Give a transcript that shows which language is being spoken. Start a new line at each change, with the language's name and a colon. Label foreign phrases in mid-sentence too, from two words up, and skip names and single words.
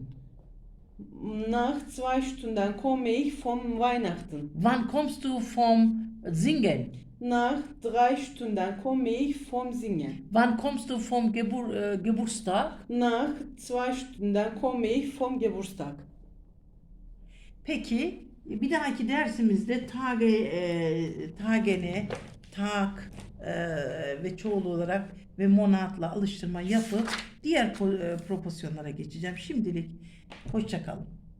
German: Nach 2 Stunden komme ich vom Weihnachten. Wann kommst du vom Singen? Nach 3 Stunden komme ich vom Singen. Wann kommst du vom Geburtstag? Nach 2 Stunden komme ich vom Geburtstag.
Turkish: Peki bir dahaki dersimizde Tagen'e, tak ve çoğul olarak ve monatla alıştırma yapıp diğer proporsiyonlara geçeceğim. Şimdilik hoşça kalın.